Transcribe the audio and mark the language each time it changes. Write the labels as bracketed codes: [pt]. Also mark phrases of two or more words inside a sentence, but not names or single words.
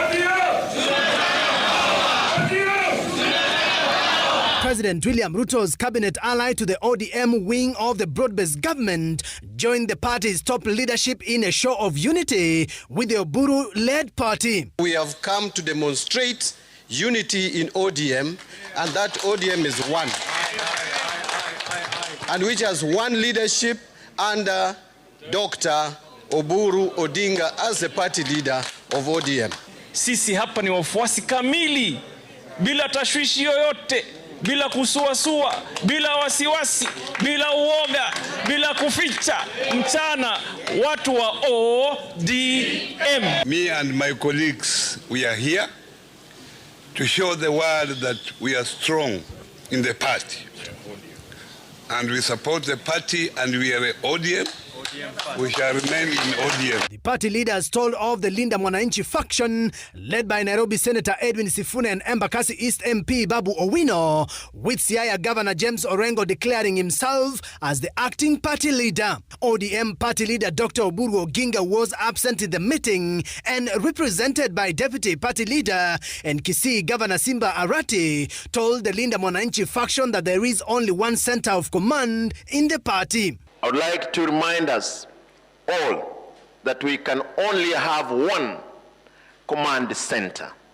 [en] President William Ruto's cabinet ally to the ODM wing of the broad-based government joined the party's top leadership in a show of unity with the Oburu-led party. We have come to demonstrate unity in ODM, and that ODM is one, and which has one leadership under Dr. Obwaka Odinga as the party leader of ODM. [sw] Sisi hapa ni wafuasi kamili, bila tashwishi yoyote, bila kusuasua, bila wasiwasi, bila uoga, bila kuficha mchana, watu wa ODM. [en] Me and my colleagues, we are here to show the world that we are strong in the party. And we support the party, and we are ODM. We shall remain in ODM. The party leaders told of the Linda Mwananchi faction led by Nairobi Senator Edwin Sifuna and Embakasi East MP Babu Owino, with Siaya Governor James Orengo declaring himself as the acting party leader. ODM party leader Dr. Obwaka Oginga was absent in the meeting and represented by Deputy Party Leader and Kisii Governor Simba Arati told the Linda Mwananchi faction that there is only one center of command in the party. I would like to remind us all that we can only have one command center.